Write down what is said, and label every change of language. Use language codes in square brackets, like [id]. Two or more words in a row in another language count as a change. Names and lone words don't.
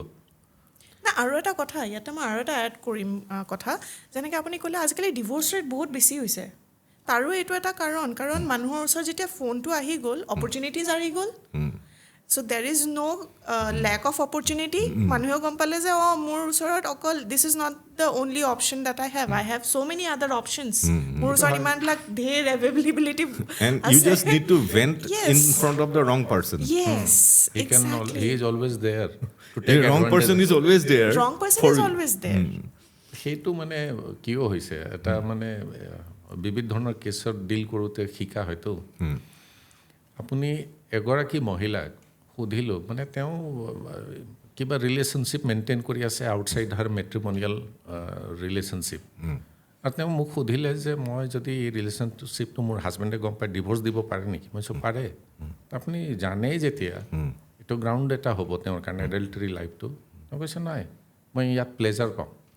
[as] না আৰু এটা কথা ইয়াতে মই আৰু এটা এড কৰিম কথা যেনেকৈ আপুনি ক'লে আজিকালি [en] divorce rate [as] বহুত বেছি হৈছে তাৰো এইটো এটা কাৰণ মানুহৰ ওচৰত যেতিয়া ফোনটো আহি গ'ল অপৰচুনিটিজ আহি গ'ল [en] so there is no lack of opportunity [as] মানুহেও গম পালে যে মোৰ ওচৰত অকল [en] this is not the only option that I have so many other options [as] মোৰ ওচৰত ইমানবিলাক ঢেৰ এভেইলেবিলিটি [en] and you just need to vent in front of the wrong person yes he is always there to the wrong person is always there wrong person is always there [as] সেইটো মানে কিয় হৈছে এটা মানে বিবিধ ধৰণৰ কেছত ডিল কৰোঁতে শিকা হয়তো আপুনি এগৰাকী মহিলাক সুধিলোঁ মানে তেওঁ কিবা [en] relationship maintain [as] কৰি আছে [en] outside her matrimonial relationship [as] আৰু তেওঁ মোক সুধিলে যে মই যদি এই ৰিলেশ্যনশ্বিপটো মোৰ হাজবেণ্ডে গম পাই ডিভ'ৰ্চ দিব পাৰে নেকি মই চব পাৰে আপুনি জানেই যেতিয়া এইটো গ্ৰাউণ্ড এটা হ'ব তেওঁৰ কাৰণে এডাল্টাৰী লাইফটো তেওঁ কৈছে নাই মই ইয়াত প্লেজাৰ পাওঁ